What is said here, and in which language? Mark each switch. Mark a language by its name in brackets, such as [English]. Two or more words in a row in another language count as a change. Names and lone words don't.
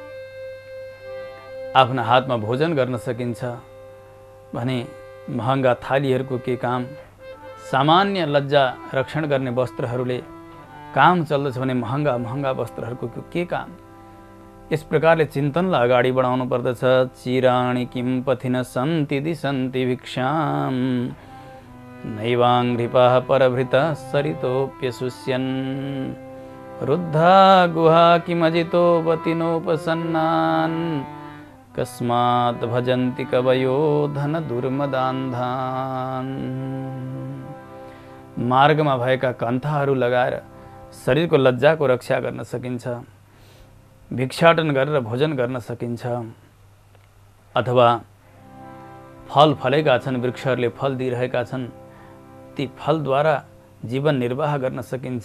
[Nepali] आफ्ना हातमा भोजन गर्न सकिन्छ भने महँगा थालीहरूको के काम? सामान्य लज्जा रक्षण गर्ने वस्त्रहरूले काम चल्दछ भने महँगा महँगा वस्त्रहरूको के काम? यस प्रकारले चिन्तनलाई अगाडि बढाउनु पर्दछ। [Sanskrit] चिराणि किं पथिन सन्ति दिसन्ति भिक्षाम नैवाङ्घ्रिपाः परभृतः सरितोऽप्यशुष्यन् रुद्धा गुहा किमजितो वतिनोपसन्नान् कस्मात् भजन्ति कवयो धन दुर्मदान्धान्। [Nepali] मार्गमा भएका कन्थाहरू लगाएर शरीरको लज्जाको रक्षा गर्न सकिन्छ। भिक्षाटन गरेर भोजन गर्न सकिन्छ। अथवा फल फलेका छन्, वृक्षहरूले फल दिइरहेका छन्, ती फलद्वारा जीवन निर्वाह गर्न सकिन्छ।